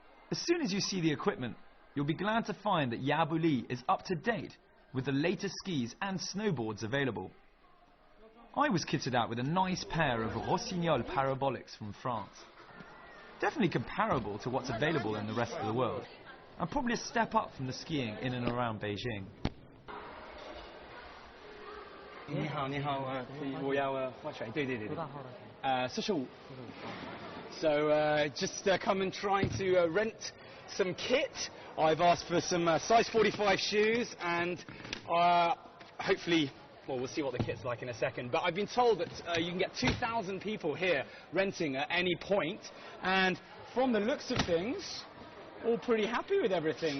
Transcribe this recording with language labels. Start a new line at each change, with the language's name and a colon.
English: As soon as you see the equipment, you'll be glad to find that Ⅱ is up to date with the latest skis and snowboards available. I was kitted out with a nice pair of Rossignol parabolics from France. Definitely comparable to what's available in the rest of the world, and probably a step up from the skiing in and around Beijing.
Chinese: 你好，你好，我要划水，对对对对，45。
English: So just come and trying to rent some kit. I've asked for some size 45 shoes, and hopefully, well, we'll see what the kit's like in a second. But I've been told that you can get 2,000 people here renting at any point, and from the looks of things, all pretty happy with everything.